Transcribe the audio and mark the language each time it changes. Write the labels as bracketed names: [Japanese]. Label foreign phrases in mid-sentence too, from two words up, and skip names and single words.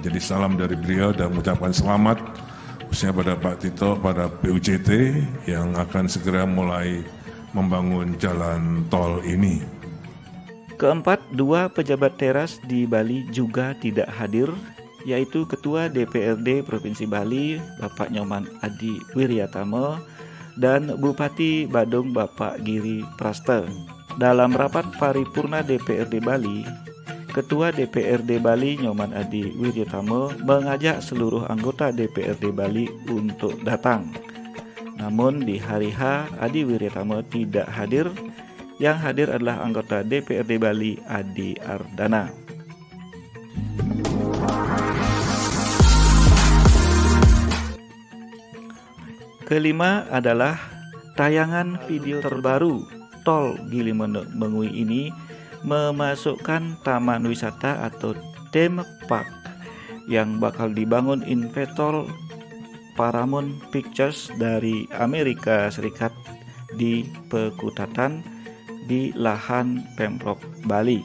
[Indonesian] Jadi salam dari beliau dan mengucapkan selamat khususnya pada Pak Tito, pada PUJT yang akan segera mulai membangun jalan tol ini. Keempat, dua pejabat teras di Bali juga tidak hadir, yaitu Ketua DPRD Provinsi Bali Bapak Nyoman Adi Wiryatama dan Bupati Badung Bapak Giri Praste. Dalam rapat paripurna DPRD Bali, Ketua DPRD Bali Nyoman Adi Wiryatama mengajak seluruh anggota DPRD Bali untuk datang. Namun di hari H, Adi Wiryatama tidak hadir. Yang hadir adalah anggota DPRD Bali Adi Ardana. Kelima adalah tayangan video terbaru tol Gili Manuk Mengui ini memasukkan taman wisata atau [English] theme park [Indonesian] yang bakal dibangun investor Paramount Pictures dari Amerika Serikat di Pekutatan di lahan Pemprov Bali.